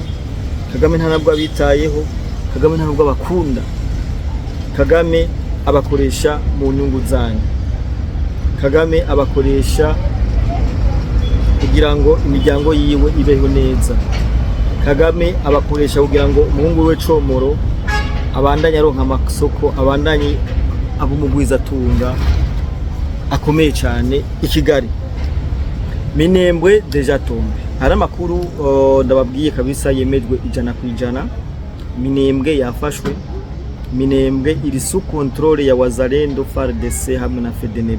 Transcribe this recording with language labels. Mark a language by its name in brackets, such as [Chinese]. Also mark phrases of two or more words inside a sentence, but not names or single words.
[Rundi] Kagame nta nabwo abitayeho, Kagame nta nabwo abakunda. Kagame abakoresha mu nyungu zanyu. Kagame abakoresha kugira ngo imiryango yiwe ibeho neza. Kagame abakoresha kugira ngo umuhungu we Comoro abandanye aronka amasoko, abandanye abumugwiza tunga akomeye cyane i Kigali. Minembwe [French] deja tombe, [Rundi] hari amakuru ndababwiye kabisa yemejwe 100%. Minembwe yafashwe, Minembwe iri [French] sous contrôle [Rundi] ya Wazalendo, FARDC hamwe na FDNB.